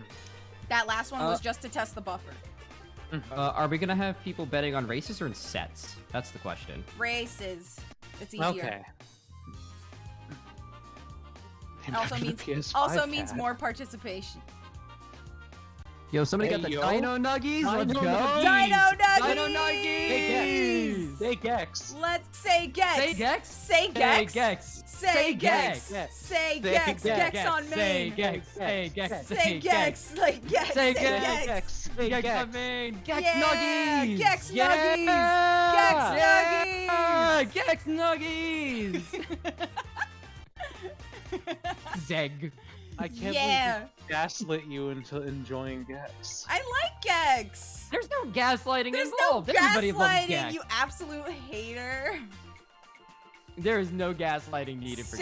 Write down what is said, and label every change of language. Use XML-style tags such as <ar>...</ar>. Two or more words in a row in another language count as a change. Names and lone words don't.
<en>That last one was just to test the buffer. Are we gonna have people betting on races or in sets? That's the question. Races. It's easier. Okay. Also Imagine a means PS5 means cat. more participation. Yo, somebody Hey, got the yo. Dino Nuggies. Let's Dino go. Nuggies. Dino Dino Nuggies! Nuggies. Say Gex. Let's say Gex. Say Gex. Say Gex. Gex. Say Gex. Gex. Say Say Gex. Gex. Gex on Say main. Gex. Say Gex. Say Gex. Like Gex. Say Say Gex. Gex. Say Gex Gex. on main. Gex Yeah, Nuggies. Gex Yeah. Nuggies. Gex Nuggies. Gex Nuggies. Zeg. I can't Yeah. believe you gaslit you into enjoying Gex. I like Gex. There's no gaslighting There's no involved. Everybody loves gaslighting, Gex. you absolute hater. There is no gaslighting needed for</en>